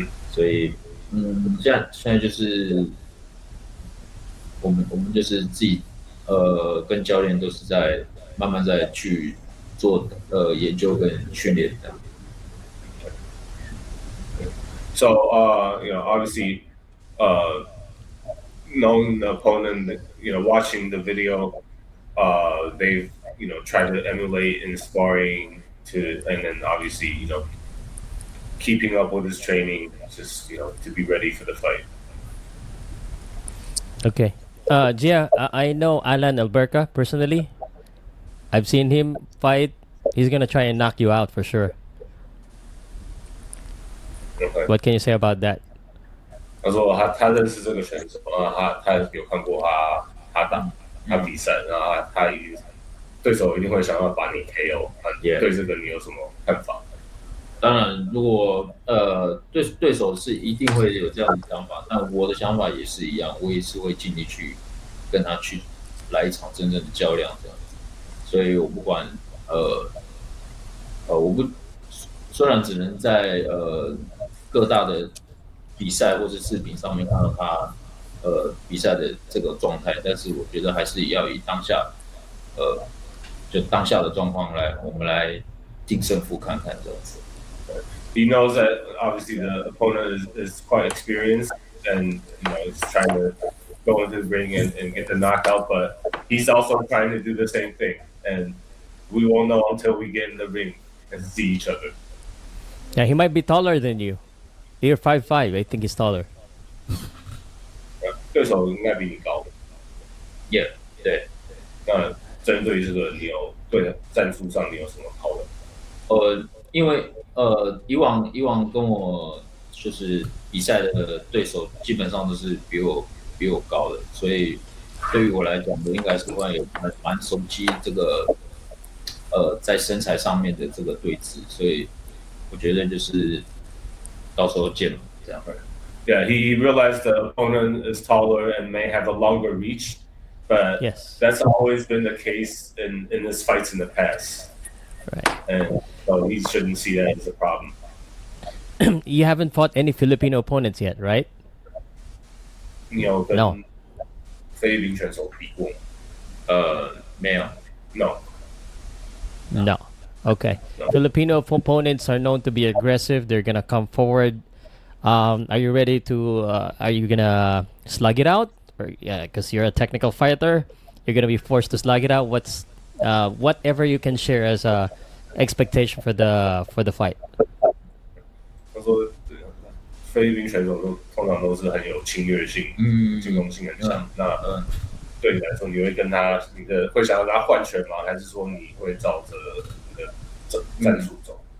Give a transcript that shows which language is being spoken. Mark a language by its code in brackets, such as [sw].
[zh] 所以现在就是我们就是自己跟教练都是在慢慢在去做研究跟训练这样。 [en] So obviously knowing the opponent, watching the video, they've tried to emulate in sparring and then obviously keeping up with his training, just to be ready for the fight. Okay. Gia, I know Alan Alberca personally. I've seen him fight. He's gonna try and knock you out for sure. Okay. What can you say about that? [zh] 他说他认识这个选手，他有看过他比赛，然后对手一定会想要把你 KO。对这个你有什么看法？当然，如果对手是一定会有这样的想法，但我的想法也是一样，我也是会尽力去跟他去来一场真正的较量这样子。所以我不管我不虽然只能在各大的比赛或是视频上面看到他比赛的这个状态，但是我觉得还是要以当下就当下的状况我们来定胜负看看这样子。 [en] He knows that obviously the opponent is quite experienced and he's trying to go into the ring and get the knockout, but he's also trying to do the same thing. And we won't know until we get in the ring and see each other. Yeah, he might be taller than you. You're 5'5". I think he's taller. [zh] 对手应该比你高。 Yeah， 对。那针对这个，你有对战术上你有什么讨论？因为以往跟我就是比赛的对手基本上都是比我高的，所以对于我来讲，我应该是会有蛮熟悉这个在身材上面的这个对峙，所以我觉得就是到时候见了这样。 [en] Yeah, he realized the opponent is taller and may have a longer reach, but that's always been the case in his fights in the past. Right. And so he shouldn't see that as a problem. You haven't fought any Filipino opponents yet, right? [zh] 你有跟菲律宾选手比过吗？没有。 [en] No. Okay. No. Filipino opponents are known to be aggressive. They're gonna come forward. Are you ready to? Are you gonna slug it out? Or because you're a technical fighter, you're gonna be forced to slug it out. What's whatever you can share as a expectation for the fight? [zh] 他说，菲律宾选手通常都是很有侵略性，进攻性很强。那对你来说，你会跟他，会想要跟他换拳吗？还是说你会照着你的战术走？